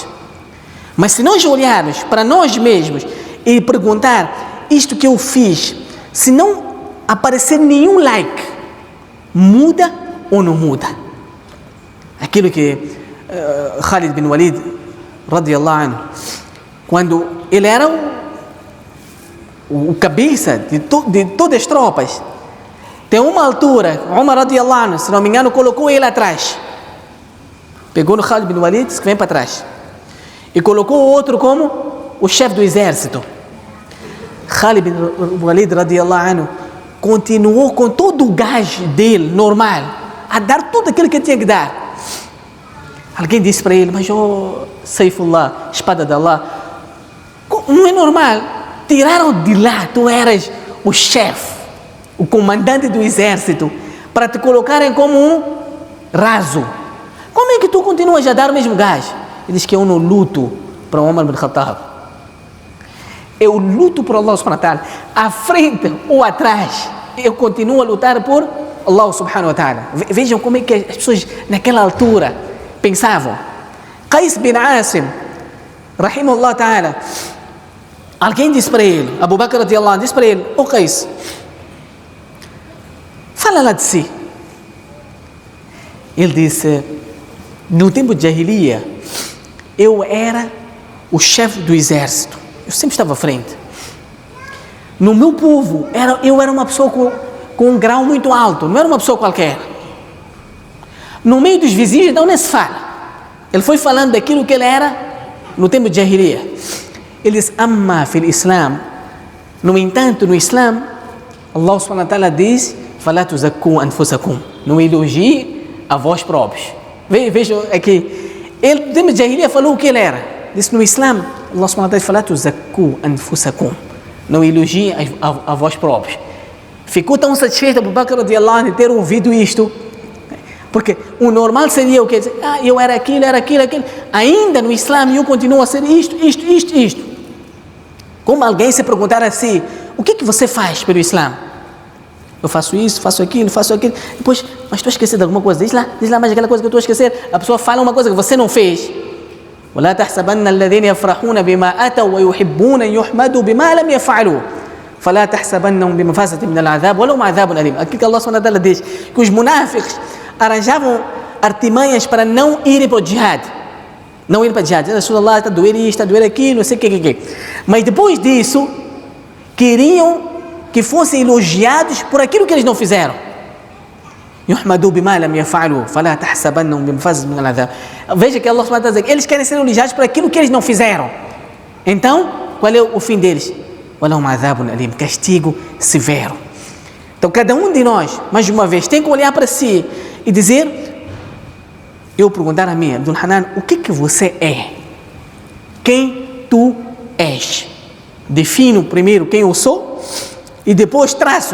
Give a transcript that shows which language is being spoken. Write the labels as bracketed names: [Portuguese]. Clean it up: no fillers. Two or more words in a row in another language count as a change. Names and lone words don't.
[Portuguese] Mas se nós olharmos para nós mesmos e perguntar: isto que eu fiz, se não aparecer nenhum like, muda ou não muda? Aquilo que Khalid bin Walid [Arabic] رضي الله عنه, [Portuguese] quando ele era o cabeça de todas as tropas, tem uma altura, [Arabic] Umar رضي الله عنه, [Portuguese] se não me engano, colocou ele atrás. Pegou no Khalid bin Walid, disse que vem para trás, e colocou o outro como o chefe do exército. Khalid bin Walid [Arabic] رضي الله عنه [Portuguese] continuou com todo o gás dele, normal, a dar tudo aquilo que tinha que dar. Alguém disse para ele: mas Saifullah, espada de Allah, não é normal, tiraram de lá, tu eras o chefe, o comandante do exército, para te colocarem como um raso. Como é que tu continuas a dar o mesmo gás? Ele diz que eu não luto para Umar bin Khattab, eu luto por Allah [Arabic] سبحانه وتعالى, [Portuguese] à frente ou atrás, eu continuo a lutar por Allah [Arabic] سبحانه وتعالى. [Portuguese] Vejam como é que as pessoas naquela altura pensavam. [Arabic] Qais bin Asim, رحمه الله تعالى, [Portuguese] alguém disse para ele, [Arabic] Abu Bakr رضي الله عنه, [Portuguese] disse para ele: ô Qais, fala lá de si. Ele disse: no tempo de Jahiliya, eu era o chefe do exército, eu sempre estava à frente. No meu povo, eu era uma pessoa com um grau muito alto, não era uma pessoa qualquer. No meio dos vizinhos, então nem se fala. Ele foi falando daquilo que ele era no tempo de Jahiliya. Ele diz: [Arabic] أما في الإسلام. [Portuguese] No entanto, no Islam, Allah [Arabic] سبحانه وتعالى [Portuguese] diz: [Arabic] فلا تزكوا أنفسكم. [Portuguese] Não elogie a vós próprios. Vejam aqui. Ele no tempo de Jahiliya falou o que ele era. Disse: no Islam, Allah [Arabic] سبحانه وتعالى [Portuguese] diz: [Arabic] فلا تزكوا أنفسكم. [Portuguese] Não elogie a vós próprios. Ficou tão satisfeito Abu Bakr [Arabic] رضي الله عنه [Portuguese] de ter ouvido isto. Porque o normal seria o quê? Dizer: eu era aquilo. Ainda no Islã eu continuo a ser isto. Como alguém se perguntar assim: o que você faz pelo Islã? Eu faço isso, faço aquilo. Depois, mas estou a esquecer de alguma coisa. Diz lá mais aquela coisa que eu estou a esquecer. A pessoa fala uma coisa que você não fez. [Arabic] ولا تحسبن الذين يفرحون بما أتوا ويحبون أن يحمدوا بما لم يفعلوا فلا تحسبنهم بمفازة من العذاب ولهم عذاب أليم. [Portuguese] Aqui que Allah [Arabic] سبحانه وتعالى [Portuguese] diz que os munáficos arranjavam artimanhas para não irem para o jihad. Não irem para o jihad. Rasulullah, está a doer isto, está a doer aquilo, não sei o que. Mas depois disso, queriam que fossem elogiados por aquilo que eles não fizeram. [Arabic] يحمدوا بما لم يفعلوا فلا تحسبنهم بمفازة من العذاب. [Portuguese] Veja que Allah [Arabic] سبحانه وتعالى [Portuguese] diz, eles querem ser elogiados por aquilo que eles não fizeram. Então, qual é o fim deles? [Arabic] ولهم عذاب أليم, [Portuguese] castigo severo. Então, cada um de nós, mais uma vez, tem que olhar para si e dizer, eu perguntar a mim, Abdul Hanan, o que você é? Quem tu és? Defino primeiro quem eu sou e depois traço.